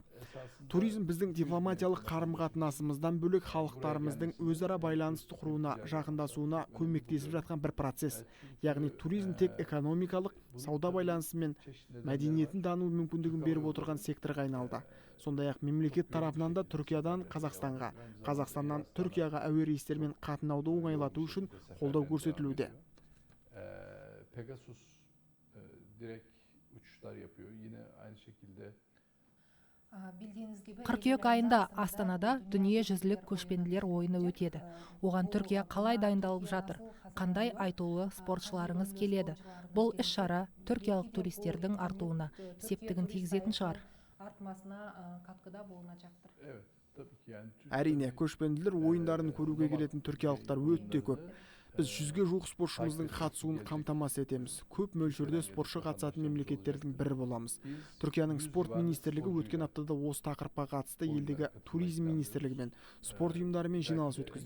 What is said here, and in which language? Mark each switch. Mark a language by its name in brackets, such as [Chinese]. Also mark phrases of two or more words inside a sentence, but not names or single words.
[Kazakh] Туризм біздің дипломатиялық қарым-қатынасымыздан бөлек халықтарымыздың өзара байланысты құруына, жақындасуына көмектесіп жатқан бір процесс. Яғни туризм тек экономикалық, сауда байланысы мен мәдениетін тану мүмкіндігін беріп отырған секторға айналды. Сондай-ақ мемлекет тарапынан да Түркиядан Қазақстанға, Қазақстаннан Түркияға әуе рейстермен қатынауды оңайлату үшін қолдау көрсетілуде. [Turkish] Pegasus direkt uçuşlar yapıyor. Yine aynı şekilde [Kazakh] Қыркүйек айында Астанада дүниежүзілік көшпенділер ойыны өтеді. Оған Түркия қалай дайындалып жатыр? Қандай айтулы спортшыларыңыз келеді? Бұл іс-шара түркиялық туристердің артуына септігін тигізетін шығар. [Turkish] evet tabii ki yani [Kazakh] Әрине, көшпенділер ойындарын көруге келетін түркиялықтар өте көп. Біз 100-ге жуық спортшымыздың қатысуын қамтамасыз етеміз. Көп мөлшерде спортшы қатысатын мемлекеттердің бірі боламыз. Түркияның спорт министрлігі өткен аптада осы тақырыпқа қатысты елдегі туризм министрлігі мен спорт ұйымдарымен жиналыс өткізді.